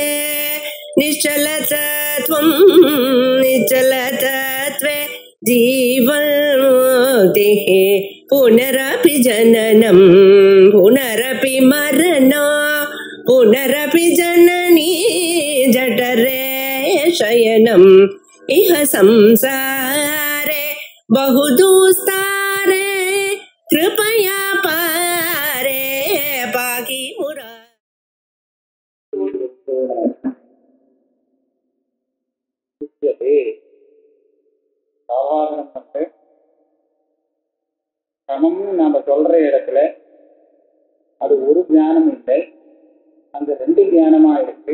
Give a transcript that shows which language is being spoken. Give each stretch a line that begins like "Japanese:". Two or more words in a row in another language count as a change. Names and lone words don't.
Sanskrit: निश्चलतत्वं निश्चलतत्वे जीवन्मुक्तिः पुनरपि जननं पुनरपि मरणं पुनरपि जननी जठरे शयनम् इह संसारे बहुदुस्तारे कृपया पारे पाहि मुरा.
Tamil: சமம்னு நாம சொல்ற இடத்துல அது ஒரு ஞானம் இல்லை, அந்த ரெண்டு ஞானமா இருக்கு.